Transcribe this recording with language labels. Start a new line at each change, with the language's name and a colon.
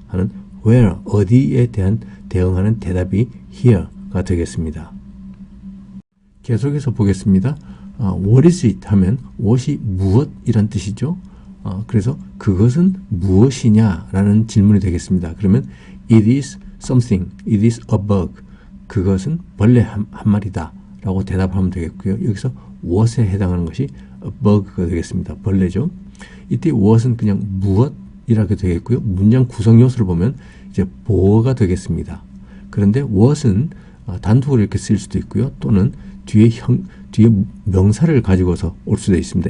Korean: 하는 where 어디에 대한 대응하는 대답이 here가 되겠습니다. 계속해서 보겠습니다.
English: what is it
Korean: 하면 what이 무엇이란 뜻이죠. 그래서 그것은 무엇이냐 라는 질문이 되겠습니다. 그러면
English: it is something, it is a bug.
Korean: 그것은 벌레 한 마리다 라고 대답하면 되겠고요. 여기서 what에 해당하는 것이 a bug가 되겠습니다. 벌레죠. 이때 what은 그냥 무엇이라고 되겠고요. 문장 구성 요소를 보면 이제 뭐가 되겠습니다. 그런데 what은 단독으로 이렇게 쓸 수도 있고요. 또는 뒤에 명사를 가지고서 올 수도 있습니다.